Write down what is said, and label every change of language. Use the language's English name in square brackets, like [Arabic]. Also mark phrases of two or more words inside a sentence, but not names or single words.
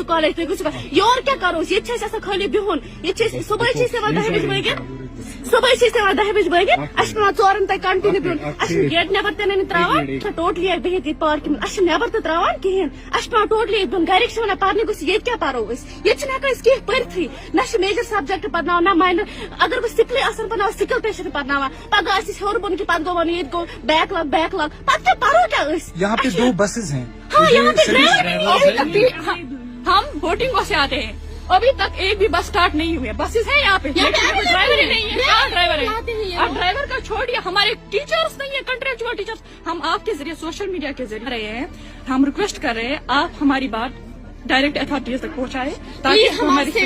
[Kashmiri] کالیج تُہۍ گٔژھِو یورٕ کیٛاہ کرو أسۍ ییٚتہِ چھِ اَسہِ آسان خٲلی بِہُن ییٚتہِ چھِ أسۍ صبحٲے چھِ أسۍ یِوان 10 بجہِ بٲگِتھ صبحٲے چھِ أسۍ یِوان 10 بجہِ بٲگِتھ اَسہِ چھُ پیوان 4 تانۍ کنٹِنیو بِہُن اَسہِ چھُنہٕ گیٹ نیبر تہِ نہٕ تراوان ٹوٹلی بِہِتھ ییٚتہِ پارکہِ منٛز اَسہِ چھُنہٕ نیبر تہِ تراوان کِہینۍ اَسہِ چھُ پیوان ٹوٹلی ییٚتہِ بِہُن گرِکۍ چھِ ونان پرنہِ گوٚژھ ییٚتہِ کیٛاہ پرو أسۍ ییٚتہِ چھِنہٕ ہٮ۪کان أسۍ کینٛہہ پٔرتھٕے نہ چھِ [English] major subject [Kashmiri] پرناوان نہ ماینر اگر بہٕ سکلٕے آسان پرناوان سکل تہِ چھِنہٕ پرناوان پگہہ آسہِ اَسہِ ہیوٚر بۄن کہِ پتہٕ گوٚو ونُن ییٚتہِ گوٚو [English] backlog [Kashmiri] پتہٕ کیٛاہ پرو کیٛاہ أسۍ [Urdu] یہاں پہ 2 بسز ہیں. ہاں یہاں پہ ہم بوٹنگ سے آتے ہیں ابھی تک ایک بھی بس اسٹارٹ نہیں ہوئی ہے بسز ہیں یہاں پہ ڈرائیور ہی نہیں ہے کہاں ڈرائیور ہے اب ڈرائیور کا چھوڑیے ہمارے ٹیچرس نہیں ہے [English] contractual teachers [Urdu] ہم آپ کے ذریعے [English] social media [Urdu] کے ذریعے رہے ہیں ہم ریکویسٹ کر رہے ہیں آپ ہماری بات [English] direct authorities [Urdu] تک پہنچائے تاکہ ہماری